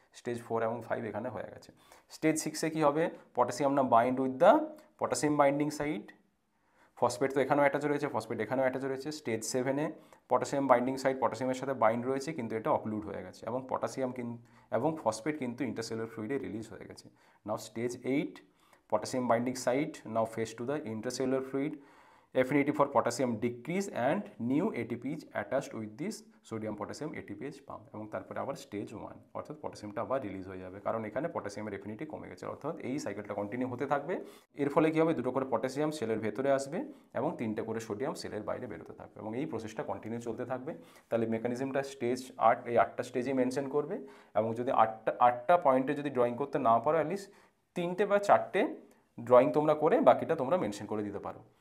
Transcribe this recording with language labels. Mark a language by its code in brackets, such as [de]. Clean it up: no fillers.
[bn] Stage 4 এবং 5 এখানে হয়ে গেছে। স্টেজ 6-এ কী হবে, পটাশিয়াম না [en] bind with the potassium binding site, [bn] phosphate তো এখানেও অ্যাটাচ রয়েছে, ফসফেট এখানেও অ্যাটাচ রয়েছে। স্টেজ 7-এ পটাশিয়াম বাইন্ডিং সাইট পটাশিয়ামের সাথে বাইন্ড রয়েছে কিন্তু এটা অক্লুড হয়ে গেছে এবং ফসফেট কিন্তু ইন্টারসেলুলার ফ্লুইডে রিলিজ হয়ে গেছে। [en] now stage 8, potassium binding site now face to the intracellular fluid, affinity for potassium decrease and new ATP is attached with this sodium potassium ATPase pump [bn] এবং তারপরে আবার স্টেজ 1 অর্থাৎ পটাশিয়ামটা আবার রিলিজ হয়ে যাবে, কারণ এখানে পটাশিয়ামের এফিনিটি কমে গেছে। অর্থাৎ এই সাইকেলটা কন্টিনিউ হতে থাকবে। এর ফলে কী হবে, 2টো করে পটাশিয়াম সেলের ভেতরে আসবে এবং 3টে করে সোডিয়াম সেলের বাইরে বেরোতে থাকবে এবং এই প্রসেসটা কন্টিনিউ চলতে থাকবে। তাহলে মেকানিজমটা স্টেজ 8 এই 8টা স্টেজেই মেনশন করবে এবং যদি 8টা পয়েন্টে যদি ড্রয়িং করতে না পারো অ্যাটলিস্ট 3টে বা 4টে ড্রয়িং তোমরা করে বাকিটা তোমরা মেনশন করে দিতে পারো।